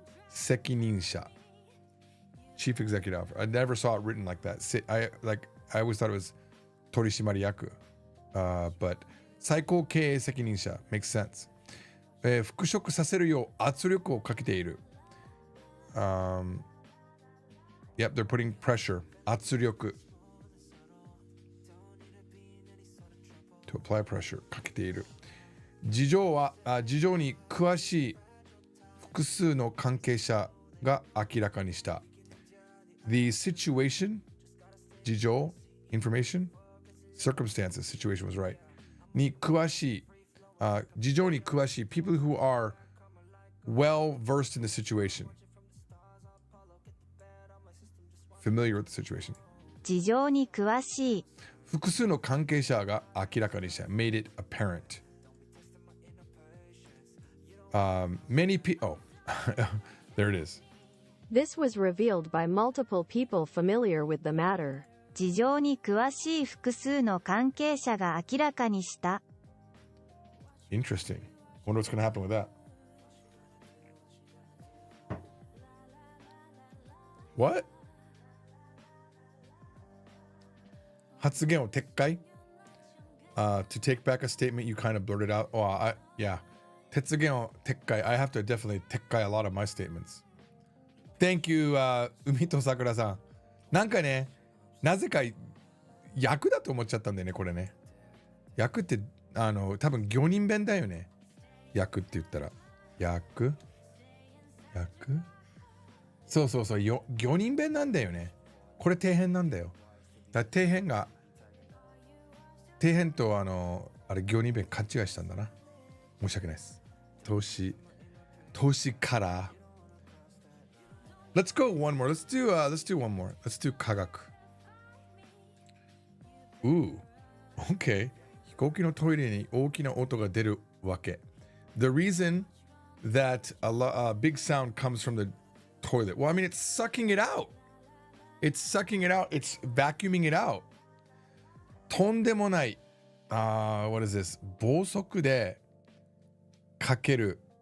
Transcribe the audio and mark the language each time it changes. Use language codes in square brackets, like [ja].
[en] 責任者 chief executive officer I never saw it written like that I always thought it was 取締役but 最高経営責任者 makes sense [ja] 復職させるよう圧力をかけている。 [en] Yep, they're putting pressure. [ja] 圧力 [en] to apply pressure [ja] かけている。事情に詳しい複数の関係者が明らかにした。 [en] The situation 事情 information circumstances situation was right [ja] に詳しい、事情に詳しい [en] people who are well versed in the situation familiar with the situation [ja] 事情に詳しい。複数の関係者が明らかにした [en] made it apparent many people oh there it is This was revealed by multiple people familiar with the matter. [ja] 事情に詳しい複数の関係者が明らかにした。 [en] Interesting. Wonder what's going to happen with that. What? [ja] 発言を撤回 [en] to take back a statement you kind of blurted out. Oh, yeah. [ja] 発言を撤回 [en] I have to definitely 撤回 a lot of my statements. Thank you, [ja] 海と桜さん。なんかね、なぜか役だと思っちゃったんだよね、これね。役って多分魚人弁だよね。役って言ったら。役そうそうそう、魚人弁なんだよね。これ底辺なんだよ。だから底辺とあれ魚人弁勘違いしたんだな。申し訳ないです。投資から。 [en] Let's go one more. Let's do one more. Let's do 科学。 Okay. [ja] 飛行機のトイレに大きな音が出るわけ。 [en] The reason that a big sound comes from the toilet. Well, I mean, it's sucking it out. It's sucking it out. It's vacuuming it out. [ja] とんでもない。 [en] What is this? [ja] 暴速でかける。